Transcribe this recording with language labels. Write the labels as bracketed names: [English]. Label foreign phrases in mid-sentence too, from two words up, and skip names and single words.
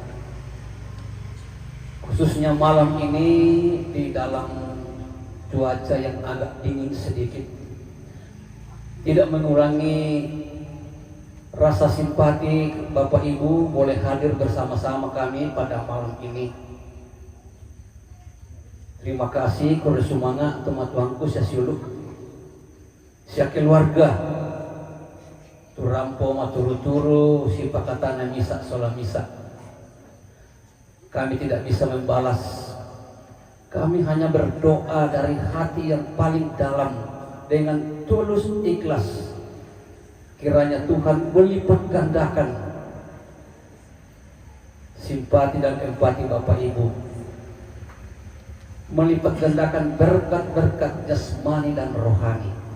[Indonesian] Khususnya malam ini di dalam cuaca yang agak dingin sedikit, tidak mengurangi rasa simpati Bapak Ibu boleh hadir bersama-sama kami pada malam ini. Terima kasih kepada [Toraja-Sa'dan] sumanga teman tuanku sia siuluk, sia keluarga turampo maturu-turu si pakatana misa sola misa. [Indonesian] Kami tidak bisa membalas, kami hanya berdoa dari hati yang paling dalam dengan tulus ikhlas. Kiranya Tuhan melipat gandakan simpati dan empati Bapak Ibu, melipat gandakan berkat-berkat jasmani dan rohani.